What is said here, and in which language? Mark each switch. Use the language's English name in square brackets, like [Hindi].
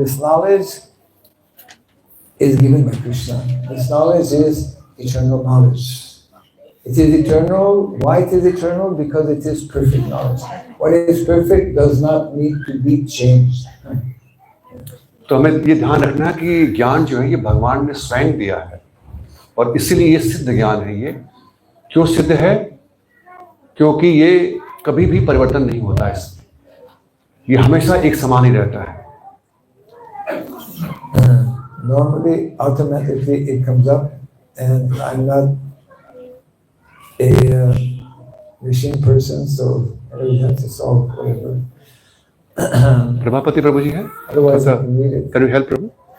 [English] This knowledge is given by Krishna. This knowledge is eternal knowledge. It is eternal. Why it is eternal? Because it is perfect knowledge. What is perfect does not need to be changed. [Hindi] तो हमें ये ध्यान रखना है कि ज्ञान जो है ये भगवान ने स्वयं दिया है, और इसीलिए ये सिद्ध ज्ञान है। ये क्यों सिद्ध है? क्योंकि ये कभी भी परिवर्तन नहीं होता है, ये हमेशा एक समान ही रहता है। [English] Normally, automatically it comes up, and I'm not a machine person, so I don't have to solve whatever. [Hindi] प्रभापति प्रभु जी है। [English] Otherwise, I can read it. Can you help Prabhu?